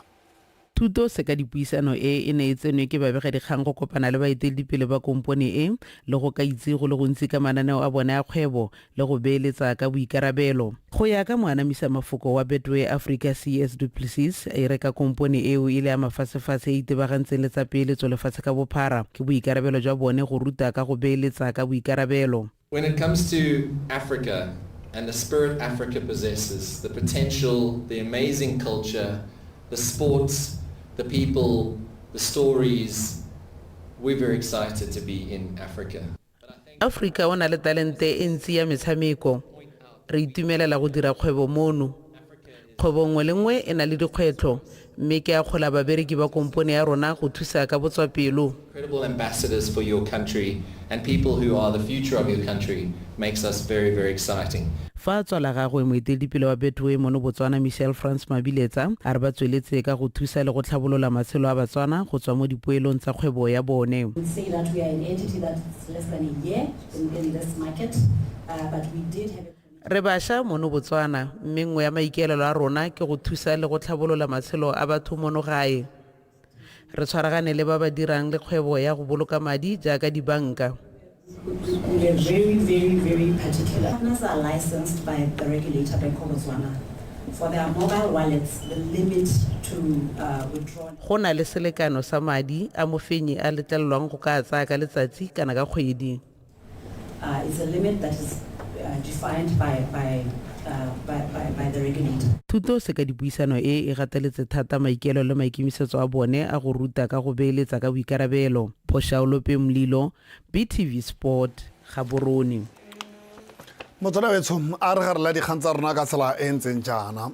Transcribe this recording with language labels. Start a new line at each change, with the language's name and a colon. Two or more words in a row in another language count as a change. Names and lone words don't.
Tswana: Thuto se ka dipuisano e ne e tsenwe ke babegedikgang go kopana le baeteledipele ba komponi e le go ka itse go le gontsi ka mananeo a bone a kgwebo le go beeletsa ka boikarabelo. Go ya ka moanamisa mafoko wa Betway Africa CS Du Plessis e reka komponi eo e le ya mafatshefatshe e itebagantseng le tsa peeletso lefatshe ka bophara ke boikarabelo jwa bone go ruta ka go beeletsa ka boikarabelo.
English: When it comes to Africa and the spirit Africa possesses, the potential, the amazing culture, the sports, the people, the stories, we're very excited to be in Africa.
Tswana: Africa wana le talente e ntsi ya metshameko. Re itumelela go dira kgwebo mono. Kgwebo nngwe le nngwe e na le dikgwetlho, mme ke a kgola babereki ba komponi ya rona go thusa ka botswapelo.
English: Incredible ambassadors for your country and people who are the future of your country makes us very, very exciting.
Tswana: Fa tswa la gagwe moeteledipele wa Betway mono Botswana Michelle France Mabiletsa a re ba tsweletse ka go thusa le go tlhabolola matshelo a Batswana go tswa mo dipoelong tsa kgwebo ya bone.
English: We say that we are an entity that's less than a year in this market, but we did have
Tswana: Re basha mono Botswana mme nngwe ya maikelelo a rona ke go thusa le go tlhabolola matshelo a batho mono gae. Re tshwaragane le ba ba dirang le kgwebo ya go boloka madi jaaka dibanka.
English: We are very, very, very particular. Partners are licensed by the regulator, Bank of Botswana. For their mobile wallets, the limit to withdraw.
Tswana: Go na le selekano sa madi a mofenyi a letlelelwang go ka tsaya ka letsatsi kana ka kgwedi.
English: It's a limit that is defined by the regulator.
Tswana: Thuto se ka dipuisano e gateletse thata maikelo le maikemisetso a bone a go ruta ka go beeletsa ka boikarabelo. Phosha Olope Molelo, BTV Sport, Gaborone. Motsona wetso a re gare la dikgang tsa rona ka tsela e ntseng jaana.